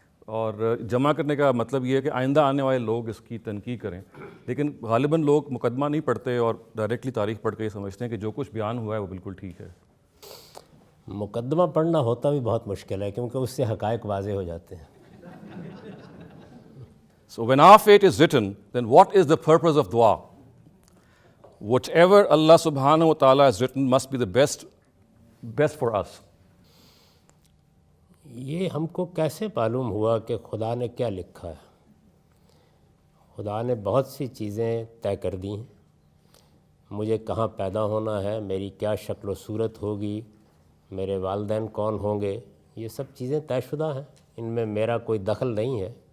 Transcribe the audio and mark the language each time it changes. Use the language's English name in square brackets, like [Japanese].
[Urdu] اور جمع کرنے کا مطلب یہ ہے کہ آئندہ آنے والے لوگ اس کی تنقید کریں. لیکن غالباً لوگ مقدمہ نہیں پڑھتے اور ڈائریکٹلی تاریخ پڑھ کے یہ سمجھتے ہیں کہ جو کچھ بیان ہوا ہے وہ بالکل ٹھیک ہے. مقدمہ پڑھنا ہوتا بھی بہت مشکل ہے کیونکہ اس سے حقائق واضح ہو جاتے ہیں. [English] So when our fate is written, then what is the purpose of dua? Whatever Allah subhanahu wa ta'ala has written must be the best for us. [Urdu] یہ ہم کو کیسے معلوم ہوا کہ خدا نے کیا لکھا ہے؟ خدا نے بہت سی چیزیں طے کر دی ہیں. مجھے کہاں پیدا ہونا ہے، میری کیا شکل و صورت ہوگی، میرے والدین کون ہوں گے، یہ سب چیزیں طے شدہ ہیں، ان میں میرا کوئی دخل نہیں ہے.